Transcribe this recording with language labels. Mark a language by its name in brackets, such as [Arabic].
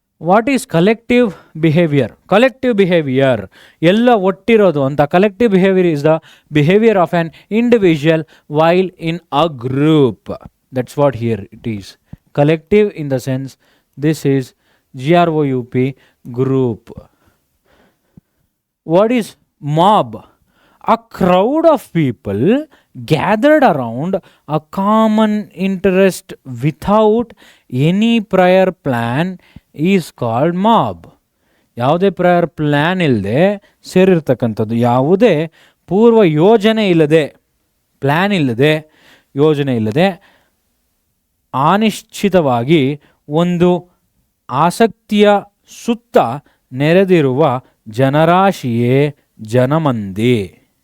[English] What is collective behaviour? Collective behaviour [Kannada] ಎಲ್ಲ ಒಟ್ಟಿರೋದು ಅಂತ. [English] Collective behaviour is the behaviour of an individual while in a group. That's what here it is. Collective in the sense this is GROUP, group. What is mob? A crowd of people gathered around a common interest without any prior plan is called mob. [Kannada] ಯಾವುದೇ [English] prior plan [Kannada] ಇಲ್ಲದೆ ಸೇರಿರ್ತಕ್ಕಂಥದ್ದು, ಯಾವುದೇ ಪೂರ್ವ ಯೋಜನೆ ಇಲ್ಲದೆ, plan ಇಲ್ಲದೆ, ಯೋಜನೆ ಇಲ್ಲದೆ, ಅನಿಶ್ಚಿತವಾಗಿ ಒಂದು ಆಸಕ್ತಿಯ ಸುತ್ತ ನೆರೆದಿರುವ ಜನರಾಶಿಯೇ ಜನಮಂದಿ.